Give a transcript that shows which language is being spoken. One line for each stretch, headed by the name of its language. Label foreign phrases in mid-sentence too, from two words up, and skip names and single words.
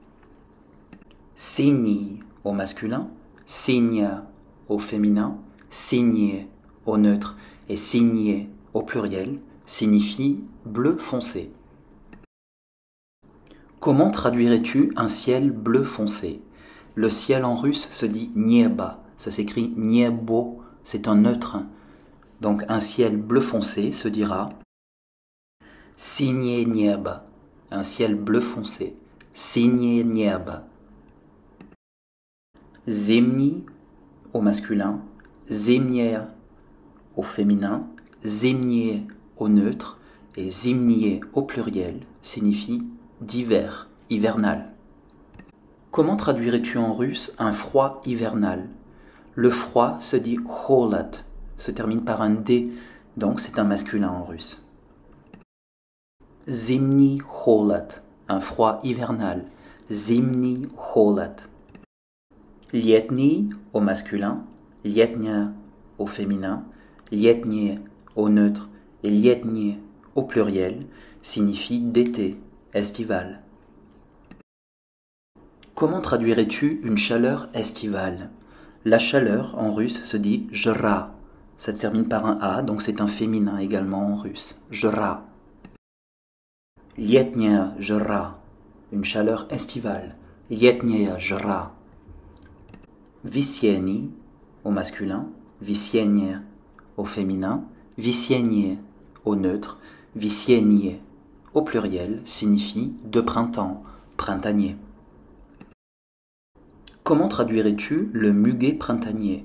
French: Синий au masculin, синя au féminin, синие au neutre et синие au pluriel signifie bleu foncé. Comment traduirais-tu un ciel bleu foncé? Le ciel en russe se dit nieba, ça s'écrit niebo, c'est un neutre. Donc un ciel bleu foncé se dira
Russian: синее небо,
French: un ciel bleu foncé,
Russian: синее небо.
French: Зимний au masculin, зимняя au féminin, зимние au neutre et зимние au pluriel signifie d'hiver, hivernal. Comment traduirais-tu en russe un froid hivernal? Le froid se dit холод, se termine par un D, donc c'est un masculin en russe.
Russian: Зимний холод,
French: un froid hivernal.
Russian: Зимний холод.
French: Летний au masculin, летняя au féminin, летнее au neutre et летнее au pluriel signifie d'été, estival. Comment traduirais-tu une chaleur estivale? La chaleur en russe se dit jra. Ça se termine par un A, donc c'est un féminin également en russe.
Russian: Jra. Летняя жара,
French: une chaleur estivale.
Russian: Летняя жара.
French: Весенний au masculin, весенняя au féminin, весеннее au neutre, весеннее au pluriel signifie de printemps, printanier. Comment traduirais-tu le muguet printanier?